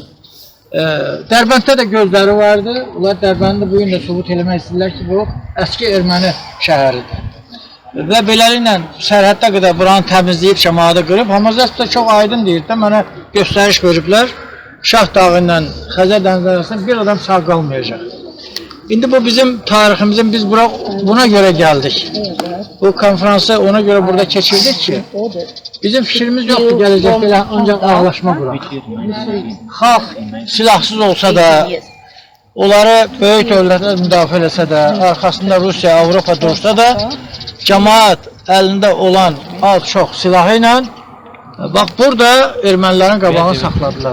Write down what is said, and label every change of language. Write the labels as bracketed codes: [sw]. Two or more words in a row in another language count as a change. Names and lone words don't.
[az] Dərbənddə də gözləri vardı, onlar Dərbəndi bu gün də sübut eləmək istəyirlər ki, bu əski erməni şəhəridir. Və beləliklə sərhəddə qədər buranı təmizləyib, cəmaatı qırıb, Hamazəs də çox aydın deyir də, mənə göstəriş veriblər, Şah dağı ilə Xəzər dənizi arasında bir adam sağ qalmayacaq. İndi bu bizim tariximizin, biz [tr] buna göre geldik. [az] Bu konferansı ona göre burada keçirdik ki, [tr] bizim fikrimiz yoktu gelecekte, [az] ancak ağlaşma bura. Xalq silahsız olsa da, onları böyük dövlətlər müdafiə eləsə də, arkasında Rusiya, Avropa dursa da, cəmaat əlində olan az-çox silahı ilə, bax burada ermənilərin qabağını saxladılar.